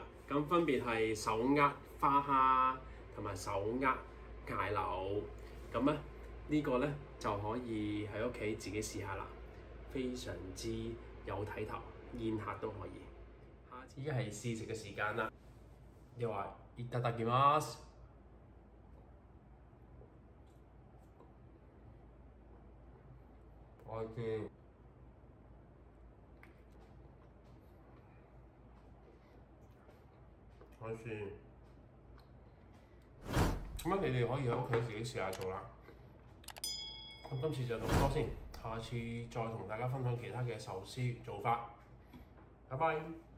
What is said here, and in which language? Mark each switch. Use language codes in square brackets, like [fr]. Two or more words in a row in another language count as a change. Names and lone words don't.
[yue] 咁分別係手握花蝦同埋手握蟹柳。咁咧呢個咧就可以喺屋企自己試下啦，非常之有睇頭，宴客都可以。下次依家係試食嘅時間啦。 [ja] ではいただきます。おいしい。 [yue] 我試，咁你哋可以喺屋企自己試下做啦。咁今次就到咁多先，下次再同大家分享其他嘅壽司做法。拜拜。